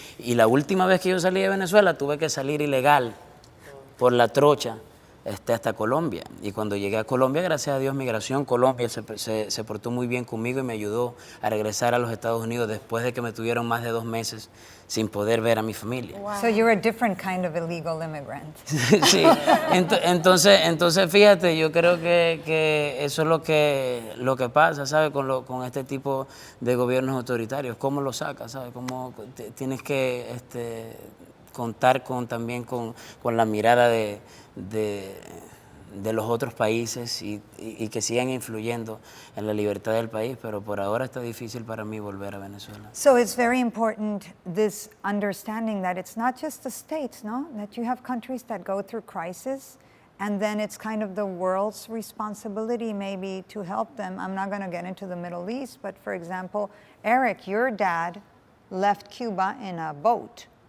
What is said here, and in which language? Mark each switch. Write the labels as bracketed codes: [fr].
[es] Y la última vez que yo salí de Venezuela tuve que salir ilegal por la trocha hasta Colombia. Y cuando llegué a Colombia, gracias a Dios, Migración Colombia se portó muy bien conmigo y me ayudó a regresar a los Estados Unidos después de que me tuvieron más de 2 meses sin poder ver a mi familia. [en] Wow. So you're a different kind of illegal immigrant. [es] Sí, entonces fíjate, yo creo que eso es lo que pasa, ¿sabes? Con este tipo de gobiernos autoritarios. ¿Cómo lo sacas, sabes? ¿Cómo tienes que contar también con la mirada de los otros países y que sigan influyendo en la libertad del país, pero por ahora está difícil para mí volver a Venezuela. [en] So it's very important, this understanding that it's not just the states, no? That you have countries that go through crisis, and then it's kind of the world's responsibility maybe to help them. I'm not going to get into the Middle East, but for example, Erick, your dad left Cuba in a boat.